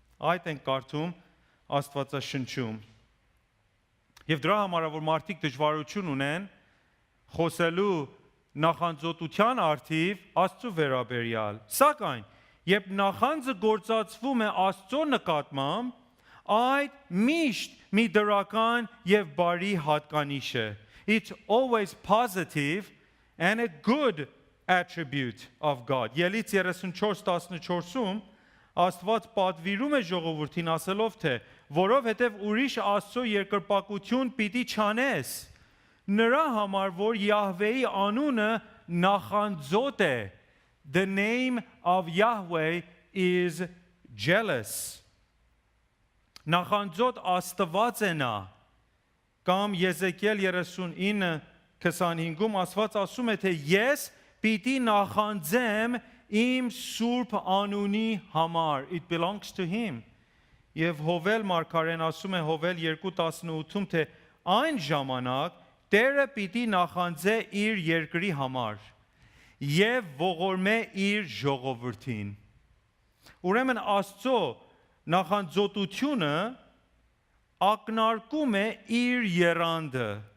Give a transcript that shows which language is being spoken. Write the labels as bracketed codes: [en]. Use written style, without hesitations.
[hy] Այդ են կարդում Աստվածաշնչում։ Եվ դրա համար որ մարդիկ դժվարություն ունեն խոսելու նախանձոտության արդիվ Աստծո վերաբերյալ։ Սակայն երբ նախանձը գործածվում է Աստծո նկատմամբ, այդ միշտ մի դրական եւ բարի հատկանիշ է։ [en] It's always positive and a good attribute of God. [hy] Ելից 34:14-ում Աստված պատվիրում է ժողովրդին ասելով թե որովհետև ուրիշ Աստծո երկրպագություն պիտի չանես նրա համար որ Յահվեի անունը նախանձոտ է. [en] The name of Yahweh is jealous. [hy] Նախանձոտ Աստված է նա։ Կամ Եզեկիել 39:25-ում Աստված ասում է թե ես պիտի նախանձեմ իմ սուրբ անունի համար. [en] It belongs to him. [hy] Եվ Հովել մարգարեն ասում է Հովել 2:18-ում թե այն ժամանակ Տերը պիտի նախանձե իր երկրի համար եւ ողորմե իր ժողովրդին։ Ուրեմն Աստծո նախանձոտությունը ակնարկում է իր եռանդը,